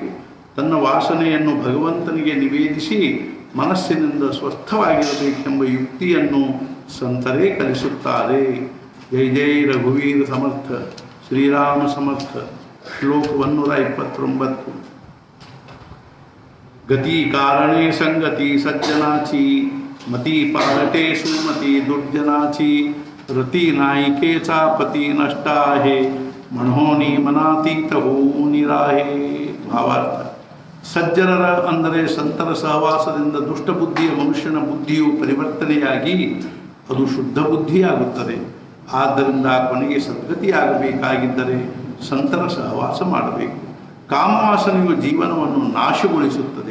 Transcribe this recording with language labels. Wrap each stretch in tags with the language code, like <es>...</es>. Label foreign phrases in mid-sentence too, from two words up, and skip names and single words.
<kn>ತನ್ನ ವಾಸನೆಯನ್ನು ಭಗವಂತನಿಗೆ ನಿವೇದಿಸಿ ಮನಸ್ಸಿನಿಂದ ಸ್ವಸ್ಥವಾಗಿರಬೇಕೆಂಬ ಯುಕ್ತಿಯನ್ನು ಸಂತರೇ ಕಲಿಸುತ್ತಾರೆ.</kn> <mr>जय जय रघुवीर समर्थ. श्रीराम समर्थ. ಶ್ಲೋಕ 129. गती कारणे संगती सज्जनाची मती पालटेषु मती दुर्जनाची रती नायिकेचा पती नष्टा आहे म्हणोनी मनातीत होऊनी राहे.</mr> <kn>ಭಾವಾರ್ಥ ಸಜ್ಜನರ ಅಂದರೆ ಸಂತರ ಸಹವಾಸದಿಂದ ದುಷ್ಟಬುದ್ಧಿಯ ಮನುಷ್ಯನ ಬುದ್ಧಿಯು ಪರಿವರ್ತನೆಯಾಗಿ ಅದು ಶುದ್ಧ ಬುದ್ಧಿಯಾಗುತ್ತದೆ. ಆದ್ದರಿಂದ ಕೊನೆಗೆ ಸದ್ಗತಿಯಾಗಬೇಕಾಗಿದ್ದರೆ ಸಂತರ ಸಹವಾಸ ಮಾಡಬೇಕು. ಕಾಮವಾಸನೆಯು ಜೀವನವನ್ನು ನಾಶಗೊಳಿಸುತ್ತದೆ.</kn>